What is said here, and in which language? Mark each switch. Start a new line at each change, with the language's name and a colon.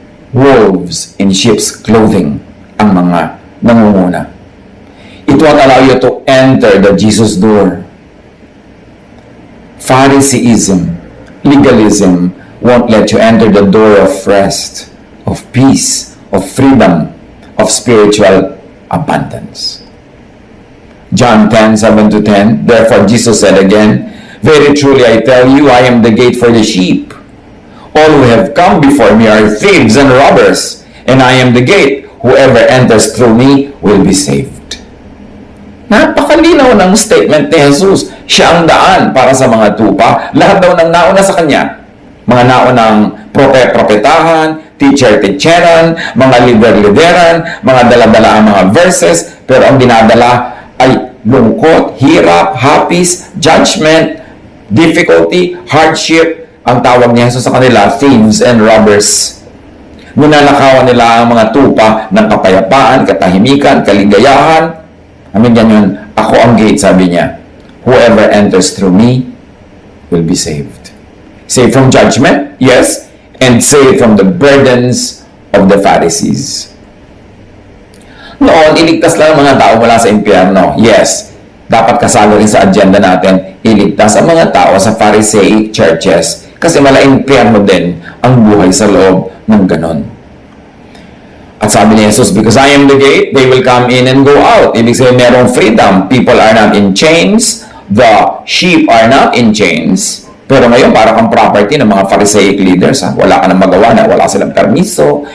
English: Wolves in sheep's clothing
Filipino: ang mga nangunguna.
English: It won't allow you to enter the Jesus door. Phariseeism, legalism, won't let you enter the door of rest, of peace, of freedom, of spiritual abundance. John 10:7-10, therefore Jesus said again, very truly I tell you, I am the gate for the sheep. All who have come before me are thieves and robbers, and I am the gate. Whoever enters through me will be saved.
Filipino: Napakalinaw ng statement ni Jesus. Siya ang daan para sa mga tupa. Lahat daw ng nauna sa kanya. Mga naunang propetahan, teacher-teacheran, mga leader-lideran, mga dala-dala ang mga verses, pero ang dinadala ay lungkot, hirap, hapis,
English: judgment, difficulty, hardship.
Filipino: Ang tawag ni Jesus sa kanila,
English: thieves and robbers.
Filipino: Ninanakawan nila ang mga tupa ng kapayapaan, katahimikan, kaligayahan. Amin ganyan, ako ang gate, sabi niya.
English: Whoever enters through me will be saved. Saved from judgment, yes, and saved from the burdens of the Pharisees.
Filipino: Noon, iligtas lang ang mga tao mula sa impyerno. Yes, dapat kasalo rin sa agenda natin, iligtas ang mga tao sa Pharisaic churches kasi mala impyerno din ang buhay sa loob ng ganon. At sabi ni Jesus,
English: because I am the gate, they will come in and go out.
Filipino: Ibig sabihin, merong freedom.
English: People are not in chains. The sheep are not in chains.
Filipino: Pero ngayon, para kang property ng mga Pharisaic leaders. Ha? Wala ka nang magawa na wala silang permiso.